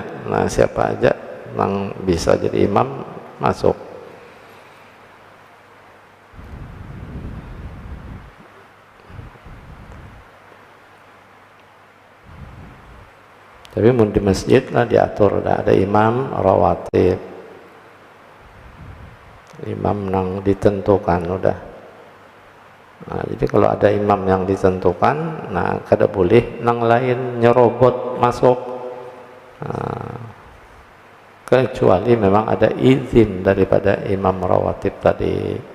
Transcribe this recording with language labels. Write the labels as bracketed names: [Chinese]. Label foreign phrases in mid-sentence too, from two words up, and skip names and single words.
[Banjar] Nah, siapa aja yang bisa jadi imam masuk. Tapi mun di masjid lah diatur, ada imam rawatib, imam yang ditentukan udah. Nah, jadi kalau ada imam yang ditentukan, nah kada boleh nang lain nyerobot masuk, kecuali memang ada izin daripada imam rawatib tadi.